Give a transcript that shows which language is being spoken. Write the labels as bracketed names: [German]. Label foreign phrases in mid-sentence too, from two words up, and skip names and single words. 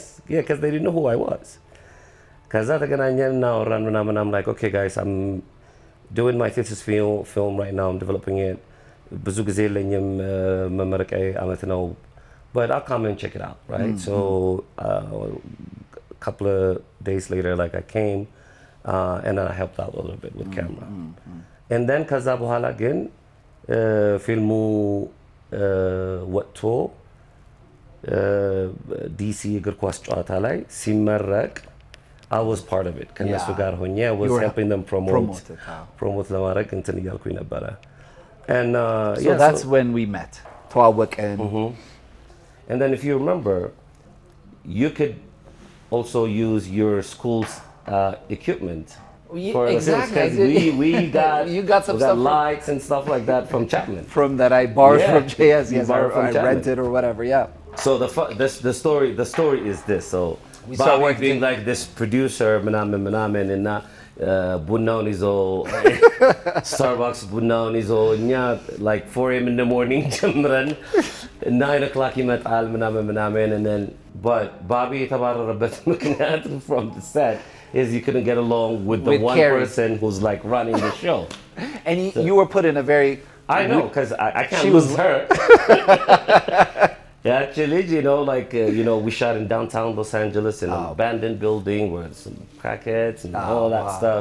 [English] Yeah, because they didn't know who I was. Because I'm like, okay, guys, I'm doing my thesis film right now. I'm developing it. But I'll come and check it out, right? So a couple of days later, like I came and then I helped out a little bit with camera. And then [Amharic] ከዛ በኋላ ግን ፊልሙ ወጥቶ ዲሲ እግር ኳስ ጨዋታ ላይ ሲመረቅ [English] I was part of it. [Amharic] ከነሱ ጋር ሆኜ [English] I was helping them promote [Amharic] ለማድረግ እንትን እያልኩኝ ነበረ. [English] And so that's when we met. ተዋወቅን. And then if you remember, you could also use your school's equipment. Exactly. We got you got some stuff lights and stuff like that from Chapman. From that I borrowed from JS. Yes, I rented or whatever. Yeah. So the story is this. So we started Bobby being like this producer, [Amharic] ምናምን እና ቡናውን ይዞ Starbucks ቡናውን ይዞ እኛ [English] like 4 a.m. in the morning ጀምረን 9 o'clock [Amharic] ይመጣል ምናምን [English] and then but Bobby [Amharic] የተባረረበት ምክንያት [English] from the set is you couldn't get along with the one person who's like running the show. And you were put in a very I know because I can't lose her. Yeah, actually, we shot in downtown Los Angeles in an abandoned building with some crackheads and all that stuff.